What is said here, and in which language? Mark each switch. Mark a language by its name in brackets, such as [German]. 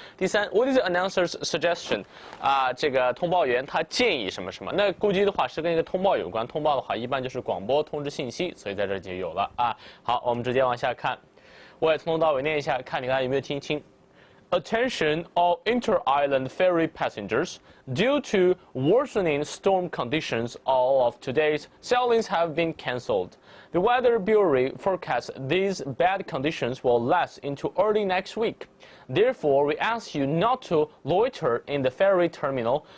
[English] 第三 ，What is the announcer's suggestion? [Chinese] 啊，这个通报员他建议什么什么？那估计的话是跟一个通报有关，通报的话一般就是广播通知信息，所以在这就有了啊。好，我们直接往下看，我也从头到尾念一下，看你刚才有没有听清。 [English] Attention all inter-island ferry passengers. Due to worsening storm conditions, all of today's sailings have been cancelled. The Weather Bureau forecasts these bad conditions will last into early next week. Therefore, we ask you not to loiter in the ferry terminal.